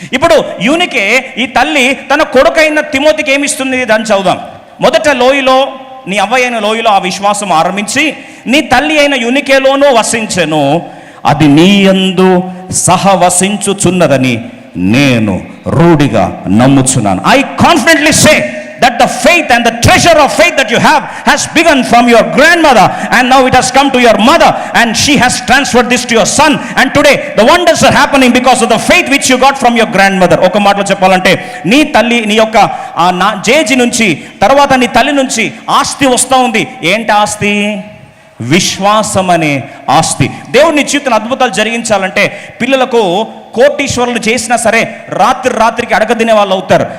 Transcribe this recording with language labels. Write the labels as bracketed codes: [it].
[te] ఇప్పుడు యూనికే ఈ తల్లి తన కొడుకైన తిమోతికి ఏమిస్తుంది? దాన్ని చదువుదాం. మొదట లోయలో, నీ అవ్వ అయిన లోయలో ఆ విశ్వాసం ఆరంభించి నీ తల్లి అయిన యూనికేలోనూ వసించెను, అది నీ యందు సహవసించుచున్నదని నేను రూఢిగా నమ్ముచున్నాను. [en] I confidently say that the faith and the treasure of faith that you have has begun from your grandmother and now it has come to your mother and she has transferred this to your son and today the wonders are happening because of the faith which you got from your grandmother. [te] ఒక మాటలో చెప్పాలంటే నీ తల్లి, నీ యొక్క JG నుంచి తర్వాత నీ తల్లి నుంచి ఆస్తి వస్తూ ఉంది. ఏంటి ఆస్తి? విశ్వాసం అనే ఆస్తి. దేవుని జీవితంలో అద్భుతాలు జరిగించాలంటే పిల్లలకు కోటీశ్వరులు చేసినా సరే రాత్రికి అడగదినే వాళ్ళు అవుతారు.